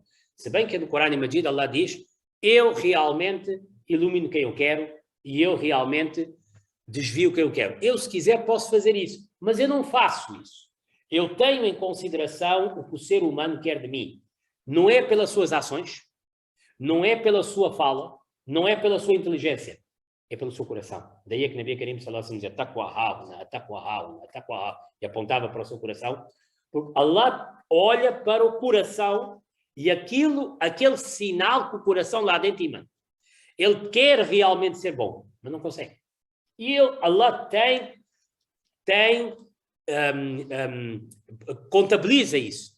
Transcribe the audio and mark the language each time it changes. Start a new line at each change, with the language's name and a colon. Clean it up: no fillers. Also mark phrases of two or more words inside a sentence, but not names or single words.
Portuguese: Se bem que no Corão Majid Allah diz, eu realmente ilumino quem eu quero e eu realmente desvio quem eu quero. Eu, se quiser, posso fazer isso, mas eu não faço isso. Eu tenho em consideração o que o ser humano quer de mim. Não é pelas suas ações, não é pela sua fala, não é pela sua inteligência, é pelo seu coração. Daí é que Nabi Karim
Arabic: صلى الله عليه وسلم
Portuguese: dizia,
Arabic: تقوى هاهنا، تقوى هاهنا، تقوى هاهنا,
Portuguese: e apontava para o seu coração. Porque Allah olha para o coração e aquele sinal que o coração lá dentro emana. Ele quer realmente ser bom, mas não consegue. E Allah contabiliza isso.